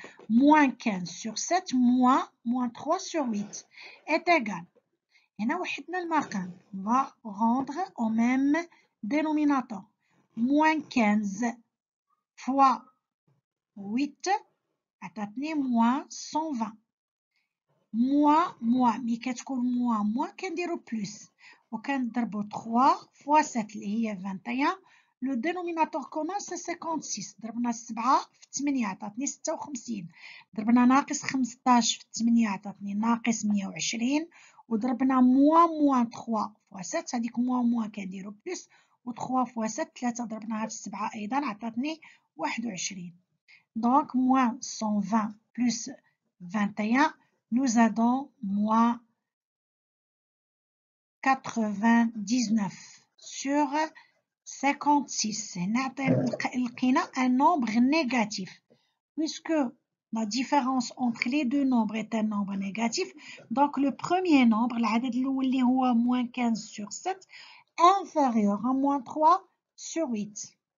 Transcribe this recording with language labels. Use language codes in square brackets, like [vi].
[fr] Moins 15 sur 7 moins 3 sur 8 est égal. On va rendre au même dénominateur. Moins 15 fois 8 [ar] عطاتني [fr] moins 120. [ar] moins مي كتكون moins كنديرو plus وكنضربو [fr] 3 fois 7 [ar] اللي هي 21. [fr] لو دينوميناتور كومان سي 56. [ar] ضربنا 7 في 8 عطاتني 56. ضربنا ناقص 15 في 8 عطاتني ناقص 120. وضربنا moins [fr] 3 fois 7 [ar] هذيك moins كنديرو plus و 3 fois 7 3 ضربناها في 7 ايضا عطاتني 21. [fr] Donc moins 120 plus 21, nous avons moins 99 sur 56. [ar] لقينا [fr] un nombre négatif. Puisque la différence entre les deux nombres est un nombre négatif, donc le premier nombre, [ar] العدد الأول اللي هو [fr] moins 15 sur 7, inférieur à moins 3 sur 8.